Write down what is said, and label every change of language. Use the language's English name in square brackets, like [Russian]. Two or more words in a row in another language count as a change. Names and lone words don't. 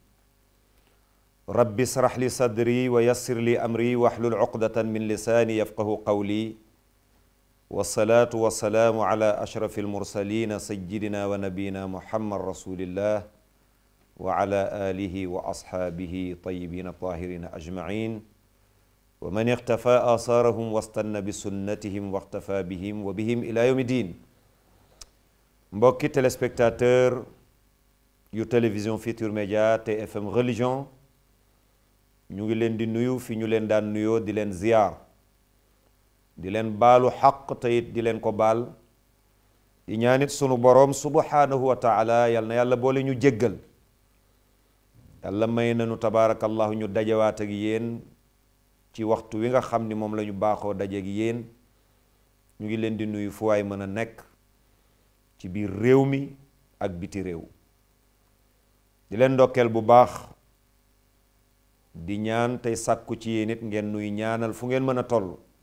[Arabic] رب اشرح لي صدري ويسر لي أمري واحلل عقدة من لساني يفقه قولي والصلاة والسلام على أشرف المرسلين سيدنا ونبينا محمد رسول الله وعلى آله وأصحابه طيبين الطاهرين أجمعين ومن اقتفى آثارهم واستنى بسنتهم واقتفى بهم وبهم إلى يوم الدين. [Wolof] mbokki téléspectateur yu télévision Futurs Médias TFM religion ñu ngi leen di nuyu fi ñu leen daan nuyoo di leen ziyaar di leen baalu xaq te it di leen ko baal di ñaanit sunu boroom [Arabic] سبحانه وتعالى [Wolof] yal na yàlla boole ñu jéggal yàlla may nañu tabaarakallahu ñu dajawaat ak yéen ci waxtu wi nga xam ni moom la ñu baaxoo daje ak yéen ñu ngi leen di nuyu fu waay mën a nekk ci biir réew mi ak biti réew di leen ndokkeel bu baax di ñaan tey sàkku ci yéen it ngeen nuy ñaanal fu ngeen mën a toll